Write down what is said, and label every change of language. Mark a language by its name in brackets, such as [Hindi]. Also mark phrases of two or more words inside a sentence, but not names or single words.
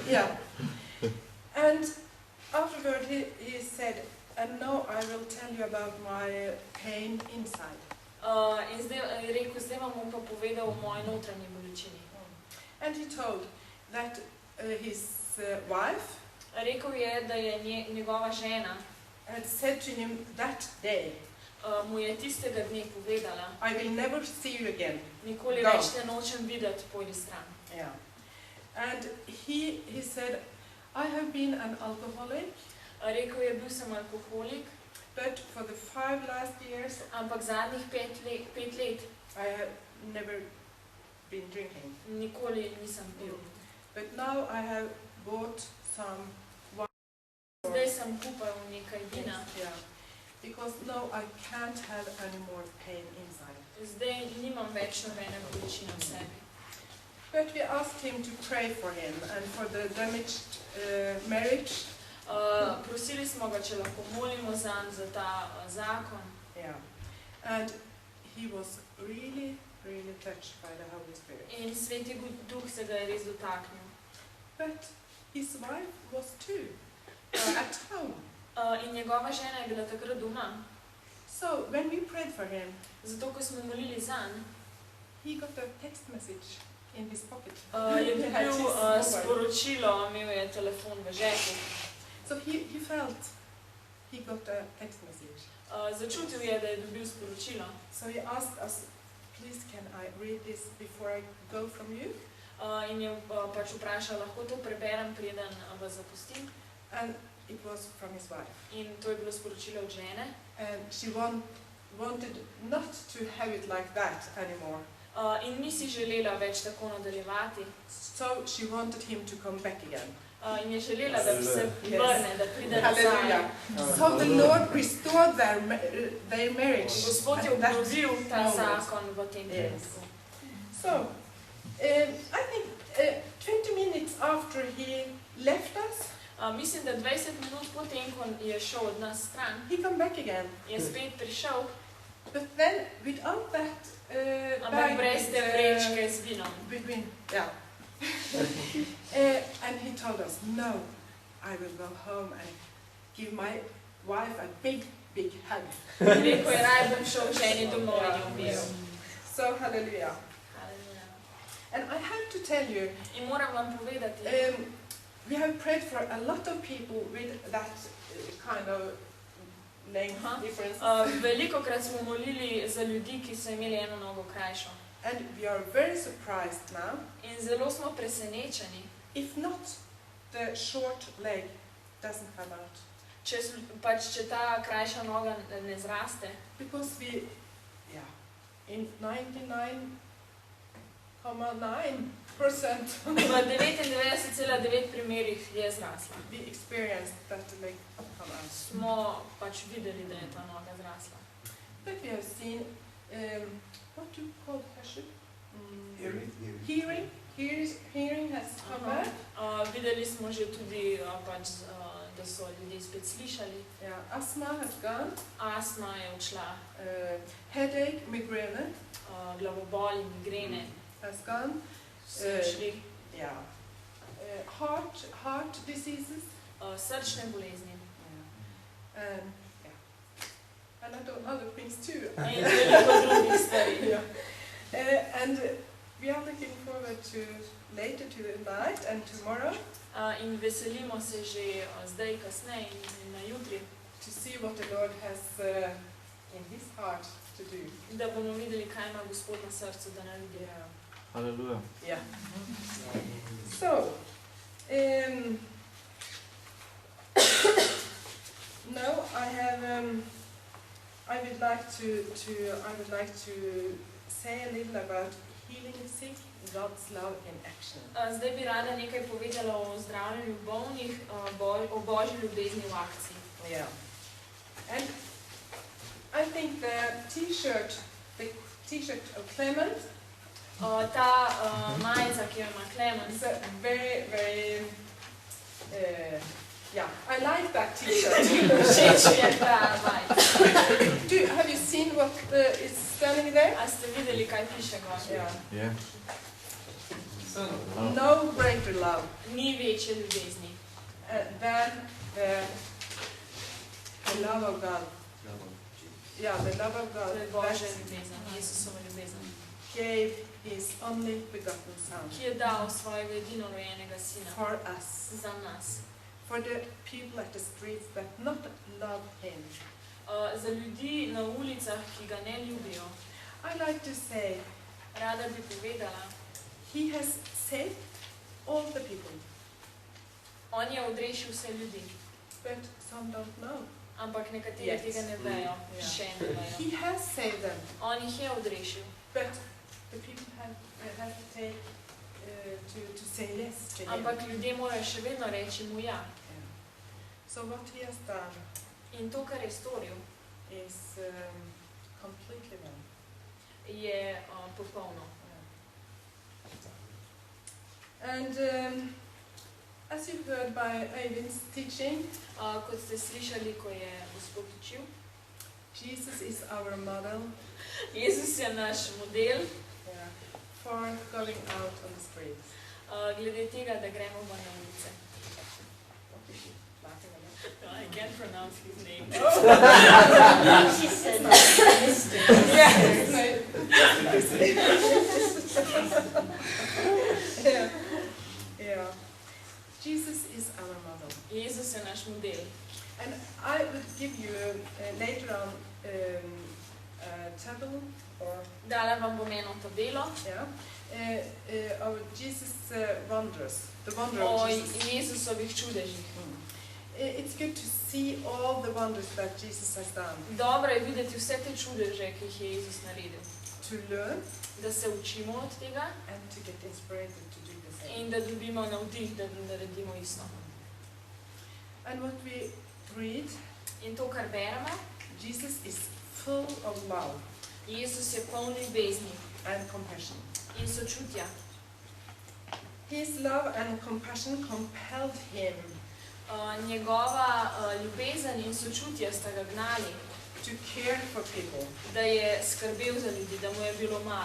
[English] Yeah. And afterward he said, and now I will tell you about my pain inside. [Slovenian] In zdaj je rekel, zdaj vam bom pa povedal o moji notranji bolečini. [English] And he told that his wife [Slovenian] Rekel je, da je njegova žena [English] had said to him that day, [Slovenian] mu je tistega dne povedala, [English] I will never see you again. [Slovenian] nikoli [English] Go. [Slovenian] več te nočem videti, pojdi stran. [English] Yeah. And he said, I have been an alcoholic, [Slovenian] Rekel je, bil sem alkoholik, [English] but for the 5 last years [Slovenian] ampak zadnjih 5 let [English] I have never been drinking. [Slovenian] nikoli nisem pil. [English] But now I have bought some wine. [Slovenian] Zdaj sem kupil nekaj vina. [English] Yeah. Because now I can't have any more pain inside. [Slovenian] Zdaj nimam več nobene bolečine v sebi. [English] But we asked him to pray for him and for the damaged marriage. [Slovenian] Prosili smo ga, če lahko molimo zanj, za ta zakon. [English] Yeah. And he was really, really touched by the Holy Spirit. [Slovenian] In Sveti Duh se ga je res dotaknil. [English] But his wife was too at home. [Slovenian] In njegova žena je bila takrat doma. [English] So when we prayed for him, [Slovenian] Zato, ko smo molili zanj, [English] he got a text message in his pocket. [Slovenian] je [English] He had his [Slovenian] dobil [English] mobile. [Slovenian] sporočilo, imel je telefon v žepu. [English] So he felt he got a text message. [Slovenian] Začutil je, da je dobil sporočilo. [English] So he asked us, please can I read this before I go from you? [Slovenian] In je pač vprašal, lahko to preberem, preden vas zapustim. [English] And it was from his wife. [Slovenian] In to je bilo sporočilo od žene. [English] And she wanted not to have it like that anymore. [Slovenian] In ni si želela več tako nadaljevati. [English] So she wanted him to come back again. [Slovenian] In je želela, da se [English] Yes. [Slovenian] vrne, da pride [English] Hallelujah. [Slovenian] nazaj. [English] So the Lord restored their marriage. [Slovenian] Gospod je [English] at that [Slovenian] obnovil ta [English] moment. [Slovenian] zakon v tem [English] Yes. [Slovenian] trenutku. [English] So, I think 20 minutes after he left us, [Slovenian] Mislim, da 20 minut potem, ko je šel od nas stran, [English] he come back again. [Slovenian] je spet prišel, [English] But then, without that [Slovenian] ampak brez te vrečke z vinom. [English] between, yeah. And he told us, no, I will go home and give my wife a big, big hug. [Slovenian] In rekel je, raj bom šel ženi domov in jo objel. [English] So, hallelujah. [Slovenian] Haleluja. [English] And I have to tell you, [Slovenian] In moram vam povedati, [English] we have prayed for a lot of people with that kind of length difference. [Slovenian] veliko krat smo molili za ljudi, ki so imeli eno nogo krajšo. [English] And we are very surprised now, [Slovenian] In zelo smo presenečeni, [English] if not the short leg doesn't come out. [Slovenian] če ta krajša noga ne zraste. [English] Because we, in 99.9, 99% [Slovenian] V 99,9 primerih je zrasla. [English] we experienced that to make come out. [Slovenian] Smo pač videli, da je ta noga zrasla. [English] But we have seen, what do you call Hashib? Hearing. Hearing has come back. [Slovenian] Videli smo že tudi, pač, da so ljudje spet slišali. [English] Yeah, asthma has gone. [Slovenian] Astma je odšla, [English] Headache, migraine [Slovenian] glavobol in migrene [English] has gone. [Slovenian] so odšli, [English] Yeah. Heart diseases. [Slovenian] srčne bolezni. [English] Yeah. And I don't other things too. [Slovenian] In veliko drugih stvari. [English] Yeah. And we are looking forward to later to the night and tomorrow [Slovenian] In veselimo se že zdaj, kasneje in na jutri, [English] to see what the Lord has in His heart to do. [Slovenian] da bomo videli, kaj ima Gospod na srcu, da naredi. [English] Hallelujah. Yeah. So, now I would like to say a little about healing the sick, God's love in action. [Slovenian] Zdaj bi rada nekaj povedala o zdravljenju bolnih, o Božji ljubezni v akciji. [English] Yeah. And I think the T-shirt of Clement [Slovenian] Ta majica, ki jo ima Klemen, [English] is a very, very, yeah, I like that T-shirt. [Slovenian] všeč mi je ta majica. [English] Have you seen what is standing there? [Slovenian] A ste videli, kaj piše gor? [English] Yeah. Yeah. No greater love [Slovenian] Ni večje ljubezni [English] than the love of God. Yeah, the love of God [Slovenian] To je Božja [English] that [Slovenian] ljubezen, Jesusova ljubezen, [English] gave His only begotten Son [Slovenian] ki je dal svojega edinorojenega sina [English] for us, [Slovenian] za nas, [English] for the people at the streets that not love Him. [Slovenian] za ljudi na ulicah, ki ga ne ljubijo. [English] I like to say, [Slovenian] Rada bi povedala, [English] He has saved all the people, [Slovenian] on je odrešil vse ljudi, [English] but some don't know. [Slovenian] ampak nekateri [English] Yes. [Slovenian] tega ne vejo, [English] Yeah. [Slovenian] še ne vejo. [English] He has saved them, [Slovenian] On jih je odrešil, [English] but the people have to take to say yes to Him. [Slovenian] ampak ljudje morajo še vedno reči mu ja. [English] Yeah. So what He has done [Slovenian] In to, kar je storil, [English] is completely wrong. [Slovenian] je popolno. [English] And as you heard by Eivin's teaching, [Slovenian] Kot ste slišali, ko je Gospod učil, [English] Jesus is our model [Slovenian] Jezus je naš model [English] for going out on the streets. [Slovenian] glede tega, da gremo ven na ulice. [English] What is she laughing at? No, I can't pronounce his name. She said Yeah. Jesus is our model. [Slovenian] Jezus je naš model. [English] And I would give you later on a table or [Slovenian] Dala vam bom eno tabelo [English] of Jesus' wonders, the wonder [Slovenian] o [English] of Jesus. [Slovenian] Jezusovih čudežih. [English] It's good to see all the wonders that Jesus has done, [Slovenian] Dobro je videti vse te čudeže, ki jih je Jezus naredil. [English] to learn [Slovenian] Da se učimo od tega [English] and to get inspired to do the same. [Slovenian] in da dobimo navdih, da naredimo isto. [English] And what we read, [Slovenian] In to, kar beremo, [English] Jesus is full of love [Slovenian] Jezus je poln ljubezni [English] and compassion. [Slovenian] in sočutja. [English] His love and compassion compelled him [Slovenian] Njegova ljubezen in sočutje sta ga gnali, [English] to care for people, [Slovenian] da je skrbel za ljudi, da mu je bilo mar,